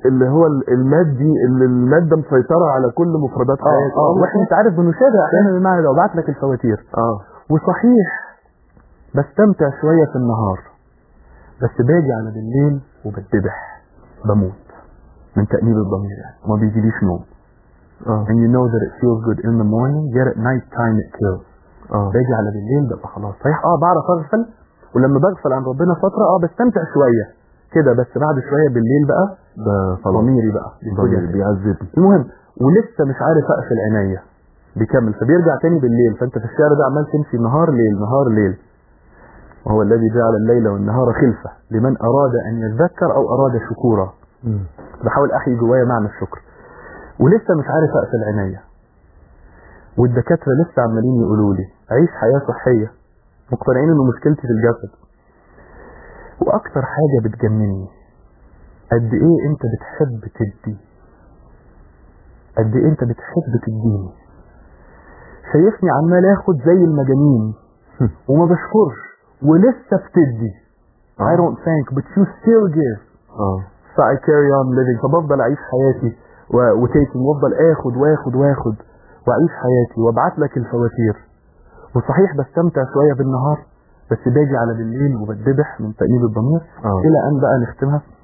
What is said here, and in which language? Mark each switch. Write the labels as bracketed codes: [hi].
[ar] اللي هو المادي، اللي الماده مسيطره على كل مفردات حياتك. واحنا انت عارف بنشاهد احيانا المعنى ده. وبعت لك الفواتير. وصحيح بستمتع شويه في النهار، بس باجي على بالليل وبتذبح، بموت من تأنيب الضمير. ما بيجيليش نوم. [en] And you know that it feels good in the morning, yet at night time it kills. [ar] باجي على بالليل ببقى خلاص. صحيح بعرف اغفل، ولما بغفل عن ربنا فتره بستمتع شويه كده، بس بعد شويه بالليل بقى ضميري بقى بيعذبني. المهم، ولسه مش عارف اقفل عينيا بكمل، فبيرجع تاني بالليل. فانت في الشعر ده عمال تمشي نهار ليل نهار ليل. وهو الذي جعل الليل والنهار خلفه لمن اراد ان يتذكر او اراد شكورا. بحاول احيي جوايا معنى الشكر. ولسه مش عارف اقفل عينيا، والدكاتره لسه عمالين يقولوا لي عيش حياه صحيه، مقتنعين انه مشكلتي في الجسد. واكتر حاجه بتجنني قد ايه انت بتحب تدي، قد ايه انت بتحب تديني. شايفني عمال اخد زي المجانين وما بشكرش، ولسه بتدي. [en] I don't thank but you still give. So I carry on living. [ar] فبفضل اعيش حياتي وتيكن، وافضل اخد واخد واخد واعيش حياتي، وابعت لك الفواتير. وصحيح بستمتع شويه بالنهار، بس باجي على بالليل وبتذبح من تأنيب الضمير. الى ان بقى نختمها.